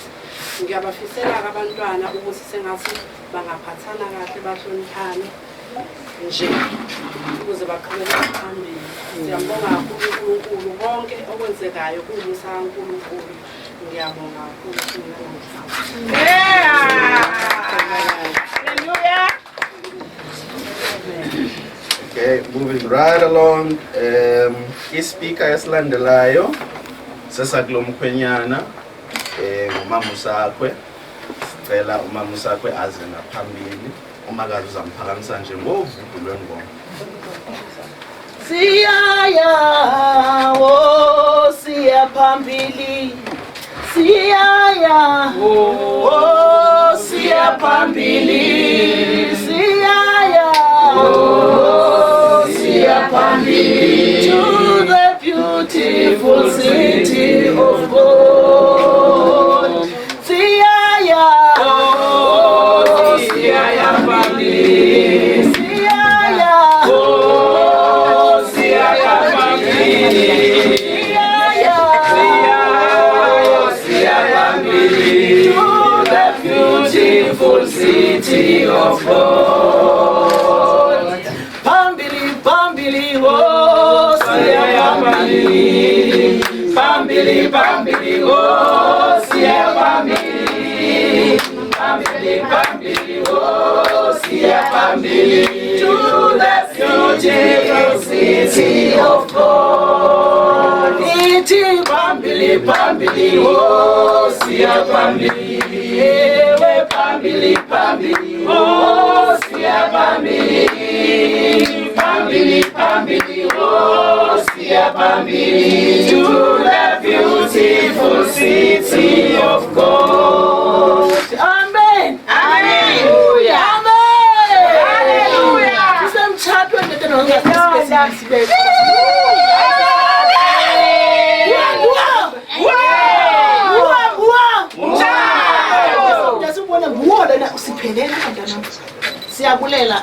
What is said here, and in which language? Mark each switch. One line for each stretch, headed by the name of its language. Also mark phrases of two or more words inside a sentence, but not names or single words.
Zulu: Ngiyabafisela abantwana ukuthi sengathi bangaphathana kahle bahloniphane nje ukuze baqhubeke phambili. Siyabonga kakhulu uNkulunkulu konke okwenzekayo kumusa kaNkulunkulu. Ngiyabonga kakhulu
English: Hallelujah. Okay, moving right along.
Zulu: Ispeaker esilandelayo sesakulomkhwenyana umama usakwe. Sicela umama usakwe aze ngaphambili. Umakazi uzamphakamisa nje ngovudu lwengoma. Siyaya siya phambili. Siyaya siya phambili. Siyaya siya phambili
English: to the beautiful city of God.
Zulu: Siyaya siyaya phambili. Siyaya siyaya phambili.
English: Beautiful city of God.
Zulu: Pambili, pambili, oh, siya pambili. Pambili, pambili, oh, siya pambili. Pambili, pambili, oh, siya pambili.
English: To the beautiful city of God.
Zulu: Iti pambili, pambili, oh, siya pambili. Ewe pambili, pambili, oh, siya pambili. Pambili, pambili, oh, siya pambili.
English: To the beautiful city of God. Amen. Hallelujah. Amen. Hallelujah.
Xhosa: Usemthatho ndethe nongasibesi. Usiphelele abantwana siyabulela.